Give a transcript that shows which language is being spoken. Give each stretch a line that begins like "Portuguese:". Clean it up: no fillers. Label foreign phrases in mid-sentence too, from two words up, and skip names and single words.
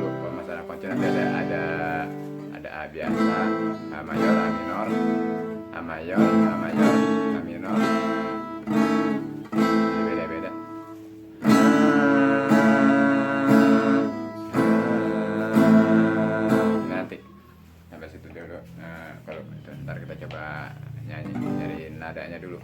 Indonesian: Kalau masalah kunci nanti ada A biasa, A mayor, A minor, A mayor, A mayor, A minor, beda-beda. Nanti sampai situ dulu. Kalau itu ntar kita coba nyari nadanya dulu.